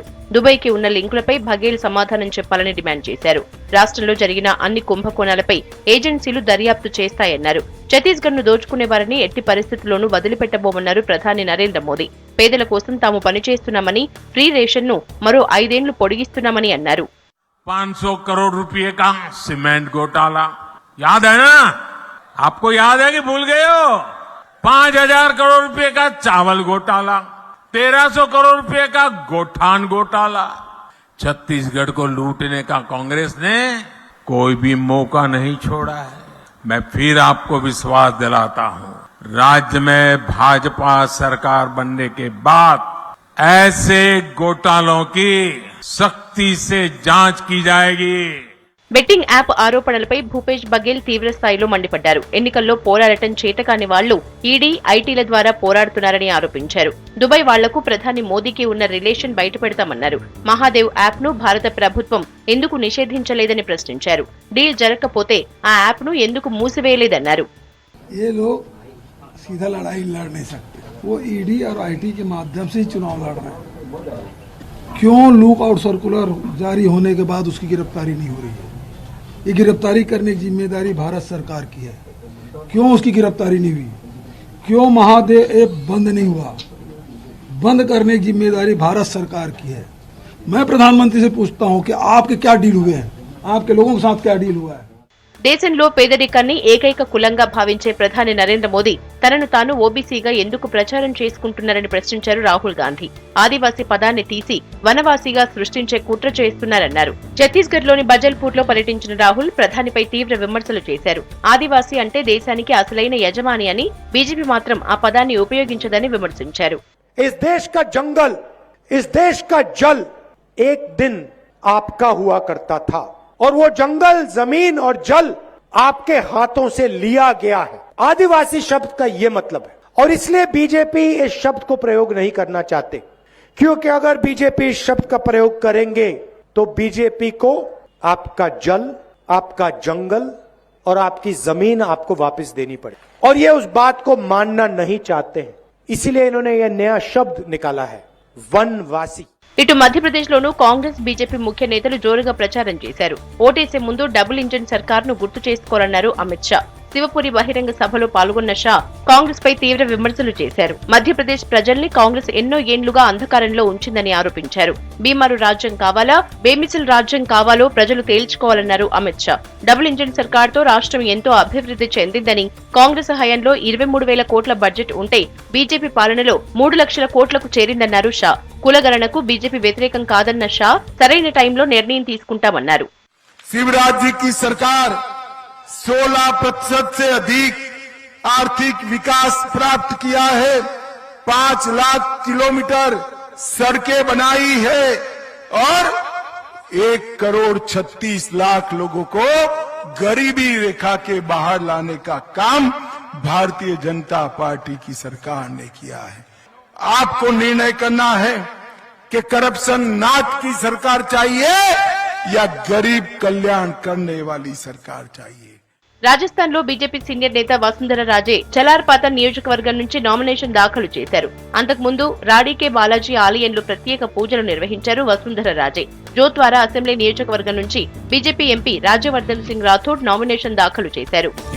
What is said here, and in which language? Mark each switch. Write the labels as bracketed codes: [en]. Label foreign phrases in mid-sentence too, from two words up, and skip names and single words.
[te] దుబాయ్కి ఉన్న లింకులపై బఘేల్ సమాధానం చెప్పాలని డిమాండ్ చేశారు. రాష్ట్రంలో జరిగిన అన్ని కుంభకోణాలపై ఏజెన్సీలు దర్యాప్తు చేస్తాయన్నారు. ఛత్తీస్గఢ్ ను దోచుకునే వారిని ఎట్టి పరిస్థితుల్లోనూ వదిలిపెట్టబోమన్నారు ప్రధాని నరేంద్ర మోదీ. పేదల కోసం తాము పనిచేస్తున్నామని, [en] free ration [te] ను మరో 5 ఏళ్లు పొడిగిస్తున్నామని అన్నారు. [hi] 500 करोड़ रुपए का सीमेंट घोटाला याद है ना? आपको याद है कि भूल गए हो? 5000 करोड़ रुपए का चावल घोटाला, 1300 करोड़ रुपए का गोठान घोटाला. छत्तीसगढ़ को लूटने का कांग्रेस ने कोई भी मौका नहीं छोड़ा है. मैं फिर आपको विश्वास दिलाता हूं, राज्य में भाजपा सरकार बनने के बाद ऐसे घोटालों की सख्ती से जांच की जाएगी. [en] betting app [te] ఆరోపణలపై భూపేష్ బఘేల్ తీవ్ర స్థాయిలో మండిపడ్డారు. ఎన్నికల్లో పోరాడటం చేతకాని వాళ్లు ఈడీ, ఐటీల ద్వారా పోరాడుతున్నారని ఆరోపించారు. దుబాయ్ వాళ్లకు ప్రధాని మోదీకి ఉన్న రిలేషన్ బయటపెడతామన్నారు. మహాదేవ్ యాప్ ను భారత ప్రభుత్వం ఎందుకు నిషేధించలేదని ప్రశ్నించారు. డీల్ జరగకపోతే ఆ యాప్ ను ఎందుకు మూసివేయలేదన్నారు. [hi] सीधा लड़ाई लड़ नहीं सकते, वो ईडी और आईटी के माध्यम से ही चुनाव लड़ रहे हैं. क्यों [en] look out circular [hi] जारी होने के बाद उसकी गिरफ्तारी नहीं हो रही है? ये गिरफ्तारी करने की जिम्मेदारी भारत सरकार की है. क्यों उसकी गिरफ्तारी नहीं हुई? क्यों महादेव ऐप बंद नहीं हुआ? बंद करने की जिम्मेदारी भारत सरकार की है. मैं प्रधानमंत्री से पूछता हूं कि आपके क्या डील हुए हैं, आपके लोगों के साथ क्या डील हुआ है? [te] దేశంలో పేదరికాన్ని ఏకైక కులంగా భావించే ప్రధాని నరేంద్ర మోదీ తనను తాను ఓబీసీగా ఎందుకు ప్రచారం చేసుకుంటున్నారని ప్రశ్నించారు రాహుల్ గాంధీ. ఆదివాసీ పదాన్ని తీసి వనవాసీగా సృష్టించే కుట్ర చేస్తున్నారన్నారు. ఛత్తీస్గఢ్ లోని బజల్పూర్ లో పర్యటించిన రాహుల్ ప్రధానిపై తీవ్ర విమర్శలు చేశారు. ఆదివాసీ అంటే దేశానికి అసలైన యజమాని అని, బీజేపీ మాత్రం ఆ పదాన్ని ఉపయోగించదని విమర్శించారు. [hi] इस देश का जंगल, इस देश का जल एक दिन आपका हुआ करता था और वो जंगल, जमीन और जल आपके हाथों से लिया गया है. आदिवासी शब्द का ये मतलब है और इसलिए बीजेपी इस शब्द को प्रयोग नहीं करना चाहते, क्योंकि अगर बीजेपी इस शब्द का प्रयोग करेंगे तो बीजेपी को आपका जल, आपका जंगल और आपकी जमीन आपको वापस देनी पड़े और ये उस बात को मानना नहीं चाहते हैं. इसीलिए इन्होंने यह नया शब्द निकाला है, वनवासी. [te] ఇటు మధ్యప్రదేశ్లోనూ కాంగ్రెస్, బీజేపీ ముఖ్య నేతలు జోరుగా ప్రచారం చేశారు. ఓటేసే ముందు [en] double engine [te] సర్కార్ను గుర్తు చేసుకోవాలన్నారు అమిత్ షా. శివపురి బహిరంగ సభలో పాల్గొన్న షా కాంగ్రెస్ పై తీవ్ర విమర్శలు చేశారు. మధ్యప్రదేశ్ ప్రజల్ని కాంగ్రెస్ ఎన్నో ఏండ్లుగా అంధకారంలో ఉంచిందని ఆరోపించారు. బీమారు రాజ్యం కావాలా, బేమిసిల్ రాజ్యం కావాలో ప్రజలు తేల్చుకోవాలన్నారు అమిత్ షా. [en] double engine [te] సర్కార్తో రాష్ట్రం ఎంతో అభివృద్ధి చెందిందని, కాంగ్రెస్ హయాంలో 23,000 కోట్ల బడ్జెట్ ఉంటే బీజేపీ పాలనలో 3 లక్షల కోట్లకు చేరిందన్నారు షా. కులగణనకు బీజేపీ వ్యతిరేకం కాదన్న షా సరైన టైంలో నిర్ణయం తీసుకుంటామన్నారు. [hi] शिवराज जी की सरकार 16% से अधिक आर्थिक विकास प्राप्त किया है, 5 लाख किलोमीटर सड़कें बनाई है और 1,36,00,000 लोगों को गरीबी रेखा के बाहर लाने का काम भारतीय जनता पार्टी की सरकार ने किया है। आपको निर्णय करना है कि करप्शन नाथ की सरकार चाहिए या गरीब कल्याण करने वाली सरकार चाहिए। [te] రాజస్థాన్లో బీజేపీ సీనియర్ నేత వసుంధర రాజే చలార్పాత నియోజకవర్గం నుంచి నామినేషన్ దాఖలు చేశారు. అంతకుముందు రాడీకే బాలాజీ ఆలయంలో ప్రత్యేక పూజలు నిర్వహించారు వసుంధర రాజే. జోత్వారా అసెంబ్లీ నియోజకవర్గం నుంచి బీజేపీ ఎంపీ రాజ్యవర్ధన్ సింగ్ రాథోడ్ నామినేషన్ దాఖలు చేశారు.